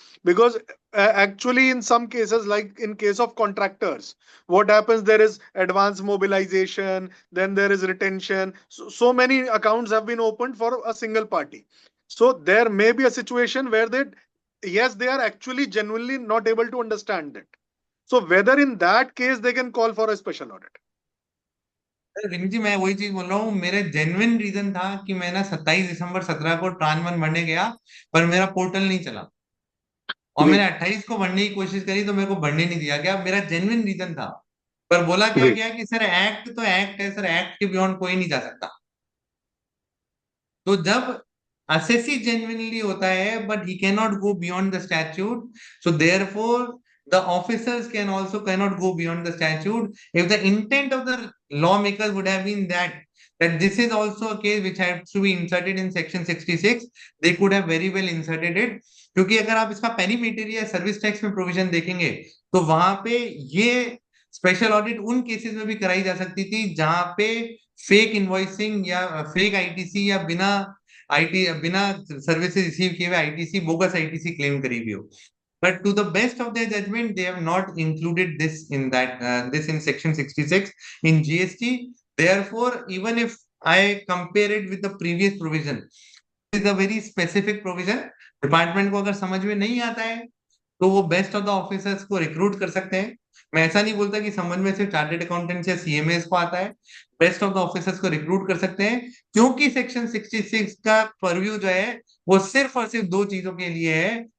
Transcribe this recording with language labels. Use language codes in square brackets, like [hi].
[en] Because actually, in some cases, like in case of contractors, what happens, there is advance mobilization, then there is retention. So many accounts have been opened for a single party. So there may be a situation where yes, they are actually genuinely not able to understand it. So whether in that case they can call for a special audit. [hi] Vineet जी, मैं वही चीज बोल रहा हूँ, मेरे genuine reason था कि मैं ना 27 दिसंबर 2017 को ट्रांस वन भरने गया, पर मेरा पोर्टल नहीं चला, और जी मैंने 28 को भरने की कोशिश करी तो मेरे को भरने नहीं दिया गया। मेरा जेन्युइन रीजन था, पर बोला क्या जी गया कि सर एक्ट तो एक्ट है सर, एक्ट के बियॉन्ड कोई नहीं जा सकता। तो जब [en] assessee genuinely [hi] होता है, [en] but he cannot go beyond the statute, so therefore the officers can also cannot go beyond the statute. If the intent of the lawmakers would have been that this is also a case which has to be inserted in section 66, they could have very well inserted it। [hi] क्योंकि अगर आप इसका perimeter या service tax में provision देखेंगे, तो वहां पे ये स्पेशल ऑडिट उन केसेस में भी कराई जा सकती थी जहां पे फेक इनवॉइसिंग या फेक आईटीसी या बिना सर्विसेज रिसीव किए हुए आईटीसी, बोगस आईटीसी क्लेम करी हुई हो। [en] But to the best of their judgment, they have not included this in this in section 66 in GST. Therefore, even if I compare it with the previous provision, it is a very specific provision। [hi] Department को अगर समझ में नहीं आता है तो वो [en] best of the officers [hi] को रिक्रूट कर सकते हैं। मैं ऐसा नहीं बोलता कि समझ में सिर्फ चार्टर्ड अकाउंटेंट्स या सीएमएस को आता है, [en] best of the officers [hi] को रिक्रूट कर सकते हैं, क्योंकि सेक्शन 66 का परव्यू जो है वो सिर्फ और सिर्फ दो चीजों के लिए है।